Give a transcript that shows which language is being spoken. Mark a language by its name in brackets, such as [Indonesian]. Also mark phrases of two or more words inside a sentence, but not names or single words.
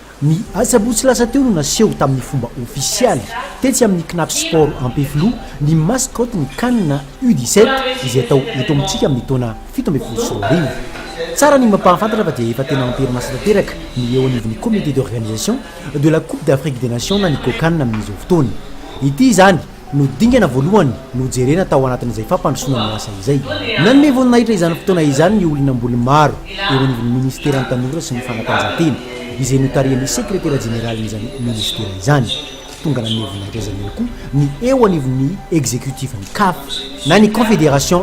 [Malagasy] Ny asabotsy lasa teo no naseho tamin'ny fomba ofisialy tetsy amin'ny knap sport ampefilo ny mascotte ny canne U17 izay atao eto amintsika amin'ny taona 17 tsara ny mampahafantatra fa dia efa tena amperinasa tanteraka ny eo anivon'ny [French] comité d'organisation de la coupe d'Afrique des nations [Malagasy] na ny COCAN amin'izao fotoana ity zany no dingana voalohany no jerena tao anatin'izay fampandrosoana ny asa izay nanome voninahitra izany fotoana izany ny olona mboly maro eo anivon'ny ministera ny tanora sy ny fanatanjahantena izay notarihany [French] secrétaire général [Malagasy] n'izany ministera izany tonga nanome voninahitra zany koa ny eo anivon'ny exécutif ny CAF na ny confédération